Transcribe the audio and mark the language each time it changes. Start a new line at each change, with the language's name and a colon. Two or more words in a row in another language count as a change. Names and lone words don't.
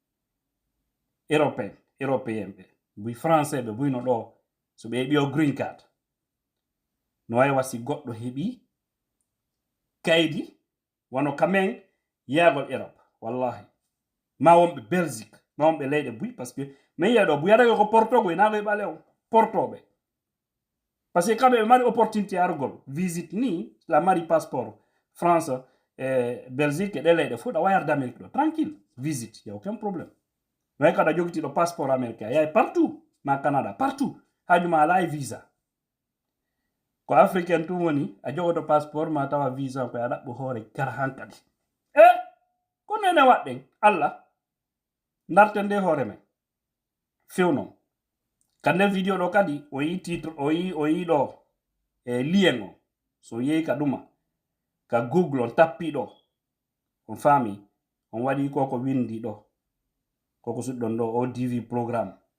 Fula: européen ɓe buy français ɓe buyno ɗo so ɓe heɓi o
English: green card
Fula: no wawi wasi goɗɗo heɓi kaydi wono kamen yagol Europe wallahi ma wonɓe Belgique ma wonɓe leyɗe buy
French: par ce que
Fula: min yiya ɗo buyatake ko portogo inago e ɓale o portoɓe par ce que kamɓe ɓe mari opportunité argol visite ni la mari passeport France Belgique e ɗe leyɗe fo ɗa wayarde Amérique ɗo
French: tranquille visite y a aucun problème
English: no way
Fula: kada jogitiɗo
French: passeport américain
Fula: yahay partout ma Canada partout hajuma ala e visa ko africain tum woni a jogoto passeport ma tawa visa ko a ɗaɓɓo hoore gara hankadi ko nene waɗɗen allah darten nde hoore men fewnon kande vidéo ɗo kadi o yi titre o yi ɗo e lien o so yehi ka ɗuma ka google on tappi ɗo on faami on waɗi koko windi ɗo koko suɗɗon ɗo o dv programme